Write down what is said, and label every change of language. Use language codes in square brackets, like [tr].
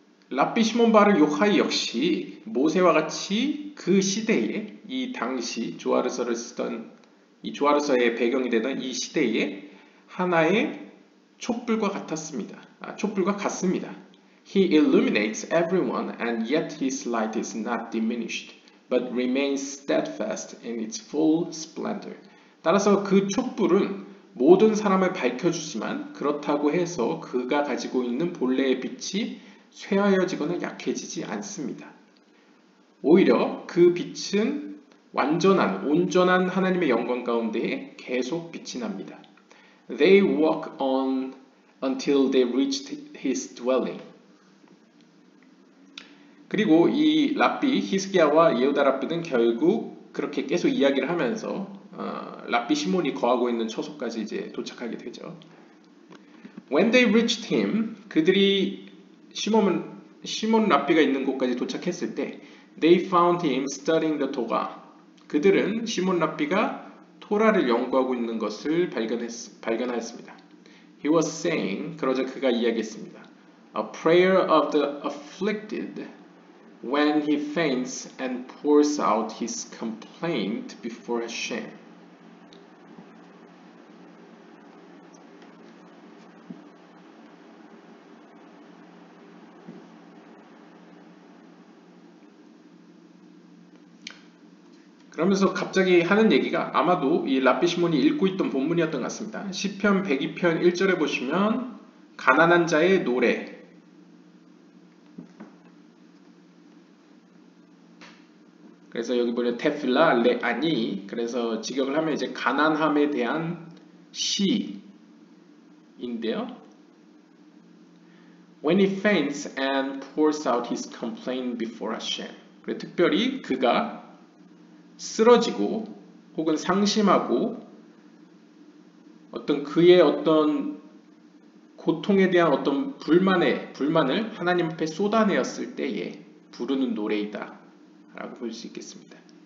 [ko] 랍비 시몬 바르 요하이 역시 모세와 같이 그 시대에 이 당시 조아르서를 쓰던 이 조아르서의 배경이 되던 이 시대에 하나의 촛불과 같았습니다. 촛불과 같습니다. [en] He illuminates everyone and yet his light is not diminished, but remains steadfast in its full splendor. [ko] 따라서 그 촛불은 모든 사람을 밝혀주지만 그렇다고 해서 그가 가지고 있는 본래의 빛이 쇠하여지거나 약해지지 않습니다. 오히려 그 빛은 온전한 하나님의 영광 가운데에 계속 빛이 납니다. [en] They walk on until they reached his dwelling. [ko] 그리고 이 랍비 히스기야와 예후다 랍비는 결국 그렇게 계속 이야기를 하면서 랍비 시몬이 거하고 있는 처소까지 이제 도착하게 되죠. [en] When they reached him, [ko] 그들이 시몬 랍비가 있는 곳까지 도착했을 때 [en] They found him studying the Torah. [ko] 그들은 시몬 랍비가 토라를 연구하고 있는 것을 발견하였습니다. [en] He was saying, [ko] 그러자 그가 이야기했습니다. [en] A prayer of the afflicted when he faints and pours out his complaint before Hashem. [ko] 그러면서 갑자기 하는 얘기가 아마도 이 랍비 시몬이 읽고 있던 본문이었던 것 같습니다. 시편 102편 1절에 보시면 가난한 자의 노래, 그래서 여기 보면 테필라 레아니, 그래서 직역을 하면 이제 가난함에 대한 시인데요. [en] When he faints and pours out his complaint before Hashem. [ko] 특별히 그가 쓰러지고 혹은 상심하고 어떤 그의 어떤 고통에 대한 어떤 불만을 하나님 앞에 쏟아내었을 때에 부르는 노래이다 라고 볼 수 있겠습니다.